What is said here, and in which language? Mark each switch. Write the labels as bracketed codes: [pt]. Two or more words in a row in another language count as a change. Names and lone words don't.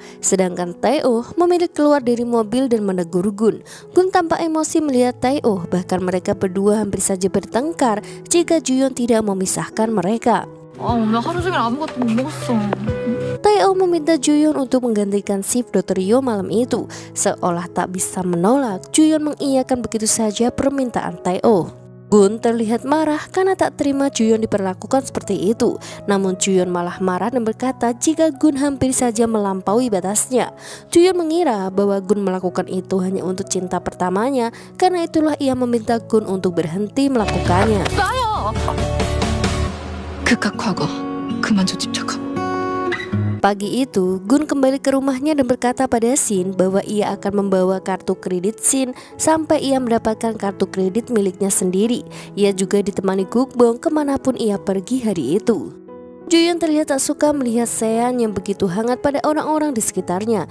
[id] Sedangkan Tae-oh memilih keluar dari mobil dan menegur Gun. Gun tampak emosi melihat Tae-oh, bahkan mereka berdua hampir saja bertengkar jika Juyeon tidak memisahkan mereka. [ko] 오늘 하루 종일 아무것도 못 먹었어. [id] Tae-oh meminta Juyeon untuk menggantikan shift Dokter Yu malam itu. Seolah tak bisa menolak, Juyeon mengiyakan begitu saja permintaan Tae-oh. Gun terlihat marah karena tak terima Juyeon diperlakukan seperti itu. Namun Juyeon malah marah dan berkata jika Gun hampir saja melampaui batasnya. Juyeon mengira bahwa Gun melakukan itu hanya untuk cinta pertamanya. Karena itulah ia meminta Gun untuk berhenti melakukannya. [ko] 나요. 극한 과거. 그만 좀 집착하고. [id] Pagi itu, Gun kembali ke rumahnya dan berkata pada Shin bahwa ia akan membawa kartu kredit Shin sampai ia mendapatkan kartu kredit miliknya sendiri. Ia juga ditemani Gukbong kemanapun ia pergi hari itu. Juyeon terlihat tak suka melihat Sean yang begitu hangat pada orang-orang di sekitarnya.